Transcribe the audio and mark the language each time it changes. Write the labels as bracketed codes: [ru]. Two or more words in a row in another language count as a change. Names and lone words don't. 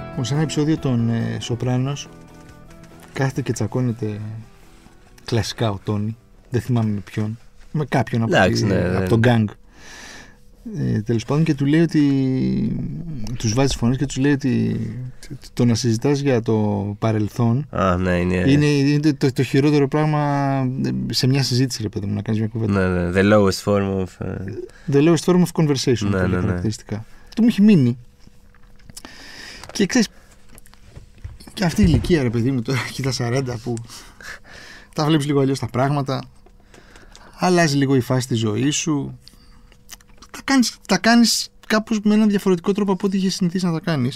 [el] σε ένα επεισόδιο των Σοπράνος κάθεται και τσακώνεται κλασικά ο Τόνι, δεν θυμάμαι με ποιον, με κάποιον από τον γκάνγκ. Τέλος πάντων, και του λέει ότι τους βάζει φωνές και τους λέει ότι το να συζητάς για το παρελθόν είναι το χειρότερο πράγμα σε μια συζήτηση, ρε παιδί μου, να κάνεις μια κουβέντα. [en] The lowest form of conversation. [el] Χαρακτηριστικά. Το μου έχει μείνει. Και ξέρεις, και αυτή η ηλικία, ρε παιδί μου, τώρα έχει τα 40 που τα βλέπεις λίγο αλλιώς τα πράγματα, αλλάζει λίγο η φάση της ζωής σου, τα κάνεις κάπως με έναν διαφορετικό τρόπο από ό,τι είχες συνηθίσει να τα κάνεις.